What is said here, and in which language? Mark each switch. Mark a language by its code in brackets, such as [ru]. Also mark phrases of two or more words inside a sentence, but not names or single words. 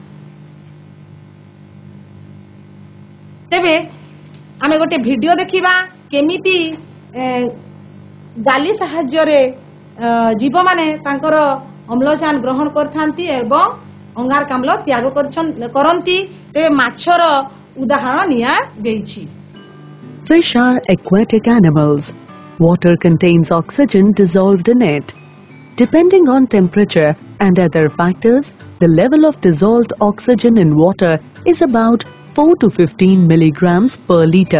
[or] ତେବେ ଆମେ ଗୋଟେ ଭିଡିଓ ଦେଖିବା କେମିତି ଗାଲି ସାହାଯ୍ୟ ରେ ଜୀବ ମାନେ ତାଙ୍କର ଅମ୍ଳଜାନ ଗ୍ରହଣ କରଥାନ୍ତି ଏବଂ ଅଙ୍ଗାରକାମ୍ଳ ତ୍ୟାଗ କରନ୍ତି ତେବେ ମାଛର ଉଦାହରଣ ନିଆ ଦେଇଛି [en] Fish are aquatic animals. Water contains oxygen dissolved in it. Depending on temperature and other factors, the level of dissolved oxygen in water is about 4 to 15 milligrams per liter.